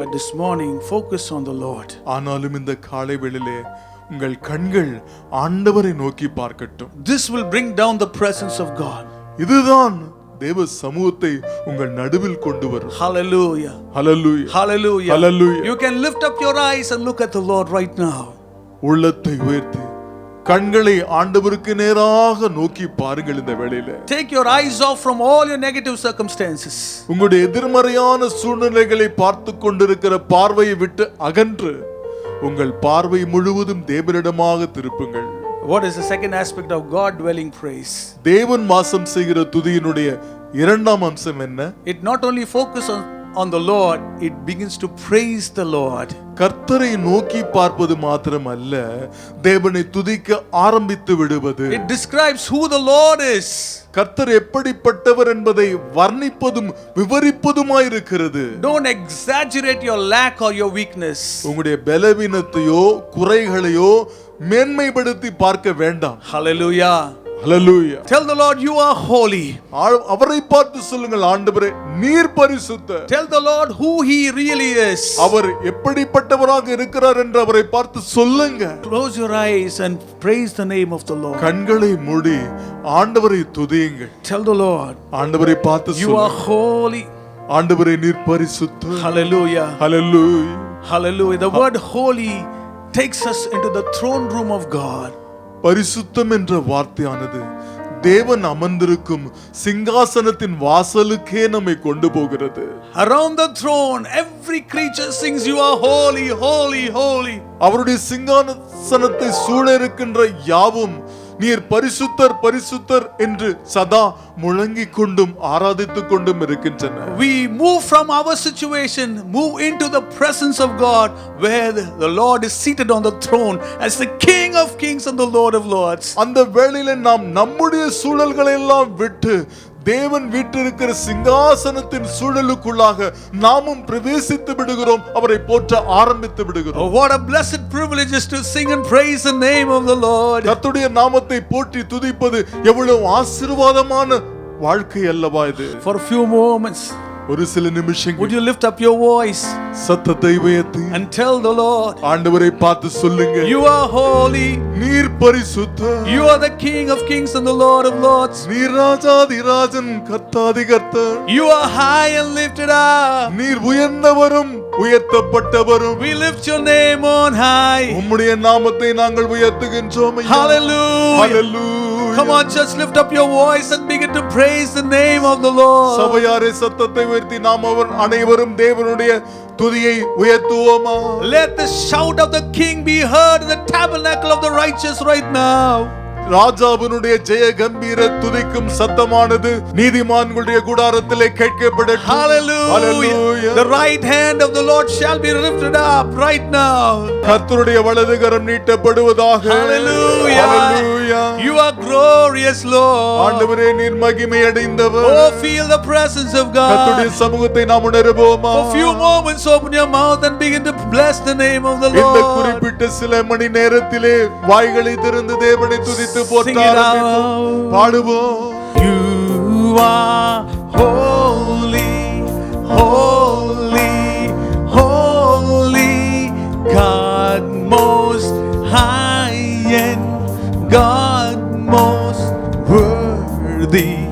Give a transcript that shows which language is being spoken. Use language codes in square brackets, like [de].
[en] But this morning, focus on the Lord. [ta] ஆனாலும் இந்த காலை வேளையிலே உங்கள் கண்கள் ஆண்டவரை நோக்கி பார்க்கட்டும். [en] This will bring down the presence of God. [ta] இதுதான் தேவ சமூகத்தை உங்கள் நடுவில் கொண்டு வரும். [en] Hallelujah. Hallelujah. Hallelujah. Hallelujah. You can lift up your eyes and look at the Lord right now. [ta] உள்ளத்தை உயர்த்தி கண்களை ஆண்டவருக்கு நேராக நோக்கி பாருங்கள் இந்த வேளையில. [en] Take your eyes off from all your negative circumstances. [ta] உங்களுடைய எதிர்மறையான சூழ்நிலைகளை பார்த்து கொண்டிருக்கிற பார்வையை விட்டு அகன்று உங்கள் பார்வை முழுவதும் தேவனிடமாக திருப்புங்கள். [en] What is the second aspect of God dwelling praise? [ta] தேவன் வாசம் செய்கிற துதியினுடைய இரண்டாம் அம்சம் என்ன? [en] It not only focus on the Lord, it begins to praise the Lord. [ta] கர்த்தரை நோக்கி பார்ப்பது மாத்திரமல்ல, தேவனை துதிக்க ஆரம்பித்து விடுவது. [en] It describes who the Lord is. [ta] கர்த்தர் எப்படிப்பட்டவர் என்பதை வர்ணிப்பதும் விவரிப்பதுமாயிருக்கிறது. [en] Don't exaggerate your lack or your weakness. [ta] உங்களுடைய பலவீனத்தையோ குறைகளையோ மேன்மைப்படுத்தி பார்க்க வேண்டாம். [en] Hallelujah. Hallelujah. Tell the Lord you are holy. [ta] அவரை பார்த்து சொல்லுங்கள், ஆண்டவரே நீர் பரிசுத்தர். [en] Tell the Lord who he really is. [ta] அவர் எப்படிப்பட்டவராக இருக்கிறார் என்று அவரை பார்த்து சொல்லுங்க. [en] Close your eyes and praise the name of the Lord. [ta] கண்களை மூடி ஆண்டவரை துதியுங்கள். [en] Tell the Lord [ta] ஆண்டவரை பார்த்து [en] you are [ta] சொல்லுங்க, [en] holy. [ta] ஆண்டவரே நீர் பரிசுத்தர். [en] Hallelujah. Hallelujah. Hallelujah. The word holy takes us into the throne room of God. [ta] பரிசுத்தம் என்ற வார்த்தையானது தேவன் அமர்ந்திருக்கும் சிங்காசனத்தின் வாசலுக்கே நம்மை கொண்டு போகிறது. [en] Around the throne, every creature sings, "You are holy, holy, holy." [ta] அவருடைய சிங்காசனத்தை சூழ இருக்கின்ற யாவும் நீர் பரிசுத்தர் பரிசுத்தர் என்று சதா முழங்கிக் கொண்டும் ஆராதித்துக் கொண்டும் இருக்கின்றன. [en] We move from our situation, move into the presence of God, where the Lord is seated on the throne as the King of Kings and the Lord of Lords. [ta] அந்த வேளையில நாம் நம்முடைய சூழல்களை எல்லாம் விட்டு தேவன் வீற்றிருக்கிற சிங்காசனத்தின் சூழலுக்குள்ளாக நாமும் பிரவேசித்து விடுகிறோம். அவரை போற்ற ஆரம்பித்து விடுகிறோம். [en] Oh, what a blessed privilege is to sing and praise the name of the Lord. [ta] கர்த்தருடைய நாமத்தை போற்றி துதிப்பது எவ்வளவு ஆசீர்வாதமான வாழ்க்கை அல்லவா இது. [en] For a few moments, [ta] ஒரு சில [en] would [ta] நிமிஷங்கள் [en] you lift up your voice [ta] சத்தத்தை உயர்த்தி [en] and tell the Lord, [ta] ஆண்டவரை பார்த்து சொல்லுங்க, [en] "You are holy, [ta] நீர் பரிசுத்தர், [en] you are the King of Kings and the Lord of Lords. [ta] நீர் ராஜாதி ராஜன் கர்த்தாதி கர்த்தர், [en] You are high and lifted up. [ta] நீர் உயர்ந்தவரும் உயர்த்தப்பட்டவரும், [en] We lift your name on high." [ta] உம்முடைய நாமத்தை நாங்கள் உயர்த்துகின்றோம் ஐயா. [en] Hallelujah. Hallelujah. Come on, just lift up your voice and begin to praise the name of the Lord. [ta] சபையாரே சத்தத்தை உயர்த்தி நாம் அவர் அனைவரும் தேவனுடைய துதியை உயர்த்துவோமா. [en] Let the shout of the King be heard in the tabernacle of the righteous right now. [ta] ராஜாவினுடைய ஜெய கம்பீர துதிக்கும் சத்தமானது நீதிமான்களுடைய கூடாரத்திலே கேட்கப்படட்டும். [en] Hallelujah. Hallelujah. The right hand of the Lord shall be lifted up right now. [ta] கர்த்தருடைய வலது கரம் நீட்டப்படுவதாக. [en] Hallelujah. Hallelujah. You are glorious, Lord. [ta] ஆண்டவரே நீர் மகிமை அடைந்தவர். [en] Oh, feel the presence of [ta] கர்த்தருடைய [en] God. [ta] சமூகத்தை நாம் உணருவோமா. [en] For a few moments, open your mouth and begin to bless the name of the [ta] இந்த [en] Lord. [ta] குறிப்பிட்ட சில மணி நேரத்திலே வாய்களை திறந்து தேவனை துதித்து போற்ற [en] Sing it [ta] ஆரம்பிப்போம். [en] out. [ta] பாடுவோம். [en] You are holy, holy, holy, God most high and God most worthy.